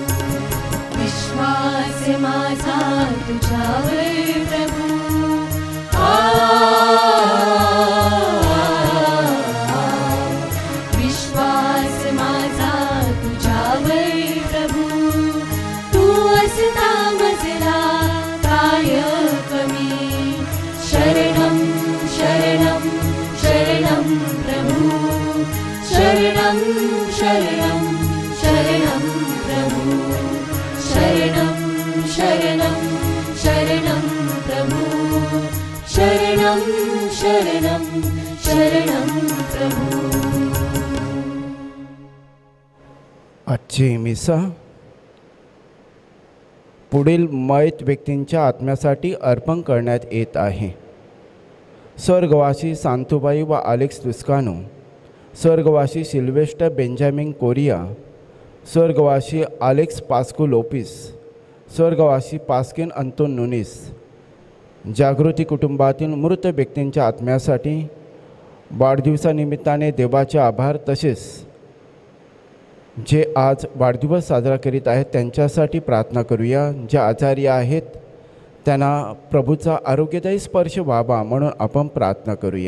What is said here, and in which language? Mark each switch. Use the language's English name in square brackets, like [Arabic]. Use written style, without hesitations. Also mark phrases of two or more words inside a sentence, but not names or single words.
[Marathi] विश्वास माझा तुझ्यावर प्रभू, विश्वास माझा तुझ्यावर प्रभू. तू असता मजला काय कमी. शरणं शरणं शरणं प्रभू, शरणं शरणं शरणं प्रभु, शरणं शरणं शरणं प्रभु, शरणं शरणं शरणं प्रभु. आजची मिसा पुढील मयत व्यक्तींच्या आत्म्यासाठी अर्पण करण्यात येत आहे. स्वर्गवासी सांतुबाई व अलेक्स तुस्कानो, स्वर्गवासी सिल्वेस्टर बेंजामिन कोरिया, स्वर्गवासी अलेक्स पास्को लोपिस, स्वर्गवासी पास्किन अंतोन नुनिस. जागृती कुटुंबातील मृत व्यक्तींच्या आत्म्यासाठी वाढदिवसानिमित्ताने देवाचे आभार, तसेच जे आज वाढदिवस साजरा करीत आहेत त्यांच्यासाठी प्रार्थना करूया. जे आजारी आहेत त्यांना प्रभूचा आरोग्यदायी स्पर्श व्हावा म्हणून आपण प्रार्थना करूया.